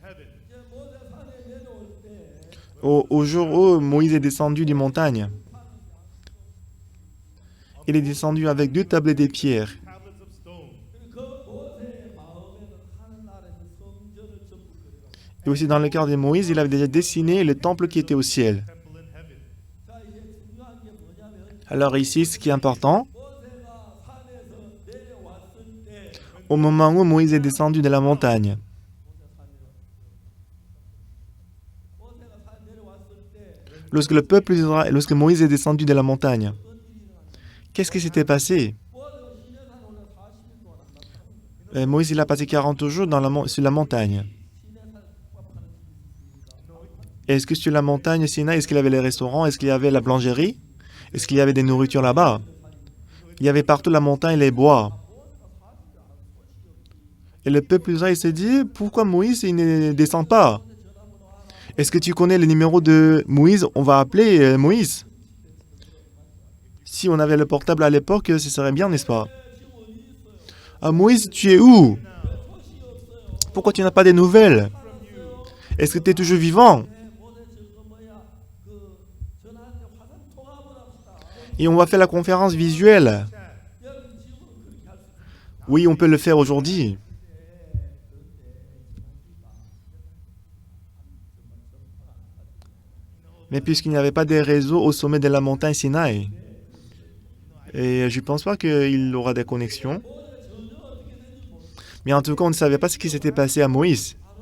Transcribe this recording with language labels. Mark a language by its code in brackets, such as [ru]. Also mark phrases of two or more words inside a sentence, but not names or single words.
[fr] Au jour où Moïse est descendu des montagnes, il est descendu avec 2 tablettes de pierre. Et aussi dans le cœur de Moïse, il avait déjà dessiné le temple qui était au ciel. [en] temple in heaven. [ko] 자, 이제 중요한 게 뭐냐면 [fr] Alors ici, ce qui est important, [ko] 모세가 산에서 내려왔을 때 [fr] au moment où Moïse est descendu de la montagne, [ko] 모세가 산 내려왔을 때 [fr] lorsque Moïse est descendu de la montagne, qu'est-ce qui s'était passé? [ko] 모세가 시내산 올라 40일 동안 안 나타나는 [fr] Moïse, il a passé 40 jours sur la montagne. [ko] 시내산 국밥하는 집이 있으니까 [fr] Est-ce que sur la montagne Sinaï, est-ce qu'il y avait les restaurants? Est-ce qu'il y avait la boulangerie? Est-ce qu'il y avait des nourritures là-bas? Il y avait partout la montagne et les bois. Et le peuple d'Israël s'est dit, pourquoi Moïse il ne descend pas? Est-ce que tu connais le numéro de Moïse? On va appeler Moïse. Si on avait le portable à l'époque, ce serait bien, n'est-ce pas? Ah, Moïse, tu es où? Pourquoi tu n'as pas des nouvelles? Est-ce que tu es toujours vivant? [ko] 모세 지금 뭐야 그 전화한테 화상 통화한번 합시다. [fr] Et on va faire la conférence visuelle. [ko] 여러분 지금은 그렇게 할 수 있습니다. [fr] Oui, on peut le faire aujourd'hui. Mais puisqu'il n'y avait pas de réseau au sommet de la montagne Sinaï, et je ne pense pas qu'il aura des connexions. Mais en tout cas, on ne savait pas ce qui s'était passé à Moïse.